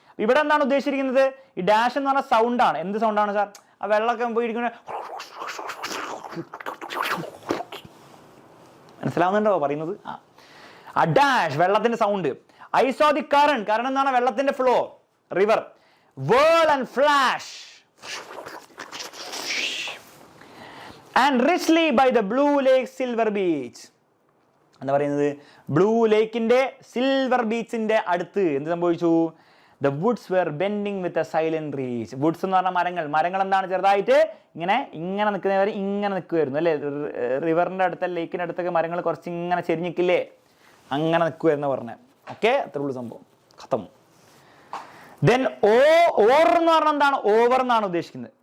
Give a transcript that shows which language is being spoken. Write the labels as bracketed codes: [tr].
[ml] ഇവിടെ എന്താണ് ഉദ്ദേശിച്ചിരിക്കുന്നത്? ഈ ഡാഷ് എന്ന് പറഞ്ഞാൽ സൗണ്ടാണ്. എന്ത് സൗണ്ടാണ് സാർ? ആ വെള്ളമൊക്കെ പോയിരിക്കുന്നത്. മനസ്സിലാവുന്നുണ്ടോ പറയുന്നത്? ആ ഡാഷ് വെള്ളത്തിന്റെ sound. [en] I saw the current. [ml] Current എന്നാണ് വെള്ളത്തിന്റെ flow, river. [en] Whirl and flash and richly by the blue lake silver beach. [ml] എന്താ പറയുന്നത്? ബ്ലൂ ലേക്കിന്റെ സിൽവർ ബീച്ചിന്റെ അടുത്ത് എന്ത് സംഭവിച്ചു? [en] The woods were bending with a silent reach. [ml] Woods എന്ന് പറഞ്ഞാൽ മരങ്ങൾ എന്താണ് ചെറുതായിട്ട് ഇങ്ങനെ നിൽക്കുന്നവർ ഇങ്ങനെ നിൽക്കുമായിരുന്നു അല്ലേ? റിവറിന്റെ അടുത്ത ലേക്കിന്റെ അടുത്തൊക്കെ മരങ്ങൾ കുറച്ച് ഇങ്ങനെ ചെരിഞ്ഞിക്കില്ലേ, അങ്ങനെ നിൽക്കുമായിരുന്നു പറഞ്ഞത്. ഓക്കെ, അത്രേ ഉള്ളൂ സംഭവം. ഖത്തം. ദെൻ ഓവർ എന്ന് പറഞ്ഞാൽ എന്താണ്? ഓവർ എന്നാണ് ഉദ്ദേശിക്കുന്നത്.